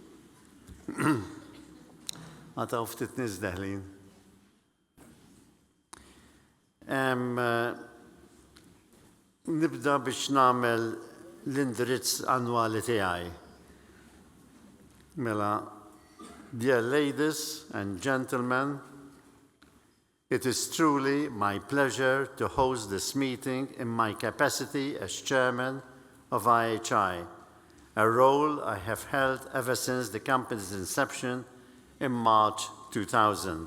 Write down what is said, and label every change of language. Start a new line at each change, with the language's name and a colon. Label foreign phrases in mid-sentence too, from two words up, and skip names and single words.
Maltese: Għataw ftit nies deħlin. Nibda biex nagħmel l-indirizz annwali tiegħi. Mela,
English: dear ladies and gentlemen, it is truly my pleasure to host this meeting in my capacity as chairman of IHI, a role I have held ever since the company's inception in March 2000.